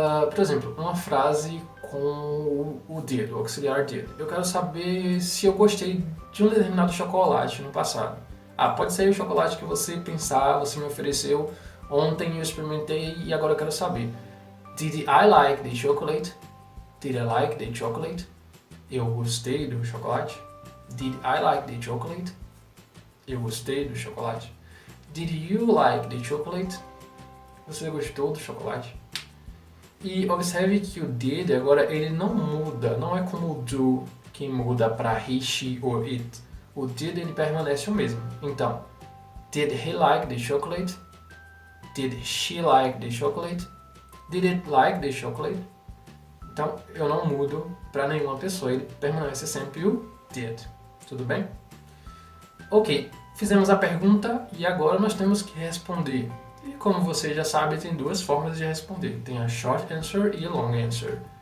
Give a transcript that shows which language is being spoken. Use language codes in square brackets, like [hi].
[pt] Por exemplo, uma frase com o did, o auxiliar did. Eu quero saber se eu gostei de um determinado chocolate no passado. Pode ser o chocolate que você pensar, você me ofereceu, ontem eu experimentei e agora eu quero saber. [en] Did I like the chocolate? Did I like the chocolate? [pt] Eu gostei do chocolate. [en] Did I like the chocolate? [pt] Eu gostei do chocolate. [en] Did you like the chocolate? [pt] Você gostou do chocolate? E observe que o did agora ele não muda, não é como o do que muda para [en] he, she or it. [pt] O did ele permanece o mesmo. Então, [en] did he like the chocolate? Did she like the chocolate? Did it like the chocolate? [pt] Então, eu não mudo para nenhuma pessoa, ele permanece sempre o did. Tudo bem? Ok, fizemos a pergunta e agora nós temos que responder. E como você já sabe, tem duas formas de responder. Tem a short answer e a long answer.